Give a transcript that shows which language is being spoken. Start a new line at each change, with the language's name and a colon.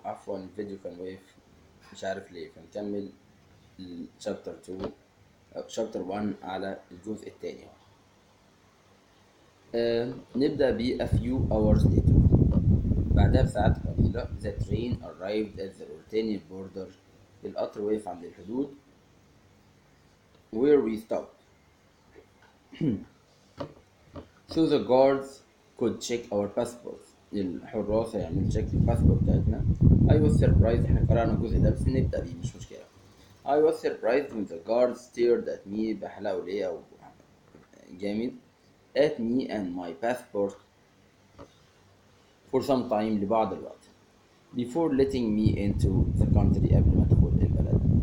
Arabic: عفوا الفيديو كان واقف مش عارف ليه، فنكمل الشابتر 2 أو شابتر 1 على الجزء الثاني. نبدأ ب
English: a few hours later.
Arabic: بعدها بساعات قليلة
English: the train arrived at the Mauritanian border.
Arabic: القطر وقف عند الحدود
English: where we stopped. So the guards could check our passports.
Arabic: الحراس هيعملوا تشيك للباسبورت بتاعتنا.
English: I was surprised.
Arabic: احنا قرأنا الجزء ده بس نبدأ بيه مش مشكلة.
English: I was surprised when the guards stared at me
Arabic: بحلاوة ليه أو جامد
English: at me and my passport for some time
Arabic: لبعض الوقت
English: before letting me into the country
Arabic: قبل ما أدخل البلد.